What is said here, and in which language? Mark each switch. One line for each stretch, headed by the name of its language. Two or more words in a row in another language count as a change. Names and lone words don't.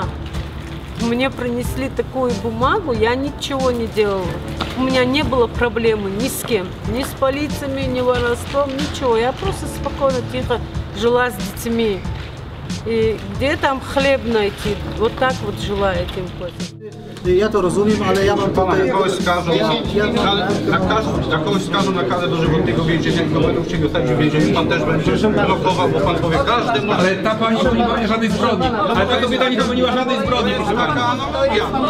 Russian: Мне принесли такую бумагу, я ничего не делала. У меня не было проблемы ни с кем, ни с полициями, ни воровством, ничего. Я просто спокойно, тихо жила с детьми. И где там хлеб найти? Вот так вот жила этим путем.
Polish: Ja to rozumiem, ale ja mam Pana tutaj... kogoś skażą, na kogoś skażą na karę dożywotnego więzienia, jak będą chcieli zostawić w więzieniu, pan też będzie blokował, bo pan powie każdemu... Ale ta pani nie popełniła żadnej zbrodni. Ale ta kobieta nie popełniła żadnej zbrodni, proszę pani. Taka analogia.